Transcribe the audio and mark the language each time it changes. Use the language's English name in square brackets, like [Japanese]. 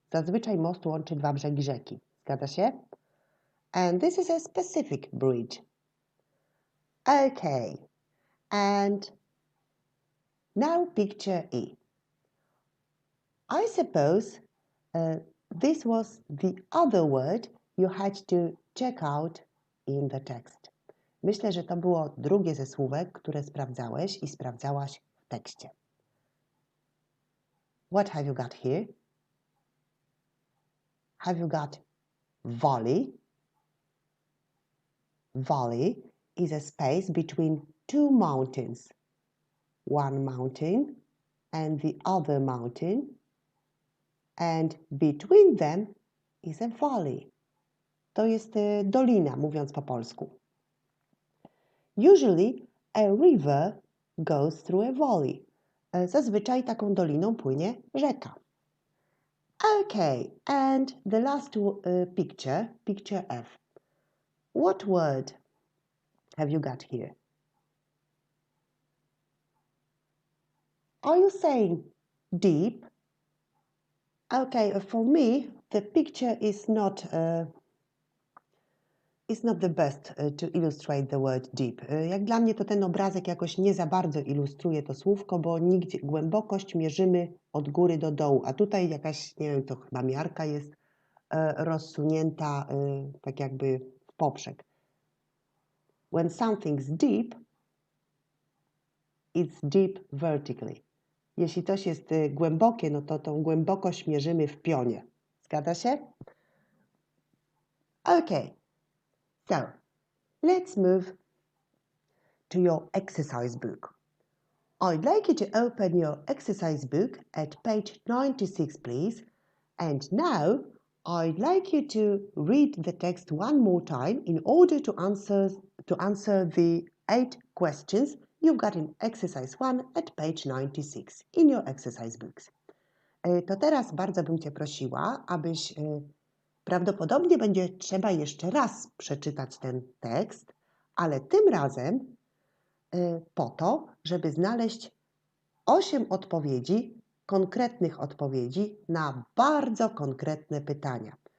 [Polish] Zazwyczaj most łączy 2 brzegi rzeki. Zgadza się? [English] And this is a specific bridge. Okay. And now picture E. I suppose this was the other word you had to check out in the text. [Polish] Myślę, że to było drugie ze słówek, które sprawdzałeś i sprawdzałaś w tekście. [English] What have you got here? Have you got valley? Valley is a space between two mountains. One mountain and the other mountain, and between them is a valley. [Polish] To jest dolina, mówiąc po polsku. [English] Usually a river goes through a valley. [Polish] Zazwyczaj taką doliną płynie rzeka. [English] Okay, and the last picture, picture F. What word have you got here? Are you saying deep? Okay, for me, the picture is not the best to illustrate the word deep. [Polish] Jak dla mnie to ten obrazek jakoś nie za bardzo ilustruje to słówko, bo nigdzie głębokość mierzymy od góry do dołu, a tutaj jakaś, nie wiem, to chyba miarka jest rozsunięta tak jakby w poprzek. [English] When something's deep, it's deep vertically. [Polish] Jeśli coś jest głębokie, no to tą głębokość mierzymy w pionie. Zgadza się? [English] Okay. So, let's move to your exercise book. I'd like you to open your exercise book at page 96, please. And now, I'd like you to read the text one more time in order to answer the 8 questions you've got in exercise 1 at page 96 in your exercise books. [Polish] To teraz bardzo bym Cię prosiła, abyś prawdopodobnie będzie trzeba jeszcze raz przeczytać ten tekst, ale tym razem po to, żeby znaleźć 8 odpowiedzi, konkretnych odpowiedzi na bardzo konkretne pytania.